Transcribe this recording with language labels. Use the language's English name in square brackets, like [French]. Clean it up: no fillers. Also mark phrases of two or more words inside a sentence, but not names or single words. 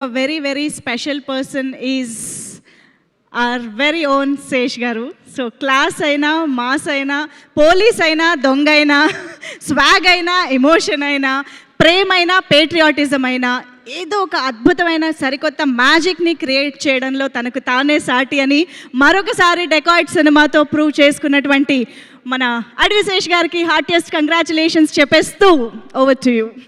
[English] A very, very special person is our very own Sesh Garu. So class aina, mass aina, police aina, dong aina, swag aina, emotion aina, [Telugu] ప్రేమైనా పేట్రియాటిజం అయినా ఏదో ఒక అద్భుతమైన సరికొత్త మ్యాజిక్ని క్రియేట్ చేయడంలో తనకు తానే సాటి అని మరొకసారి డెకాయిట్ సినిమాతో ప్రూవ్ చేసుకున్నటువంటి మన అడవి శేష్ గారికి [English] heartiest congratulations [Telugu] చెప్పేస్తూ [English] over to you.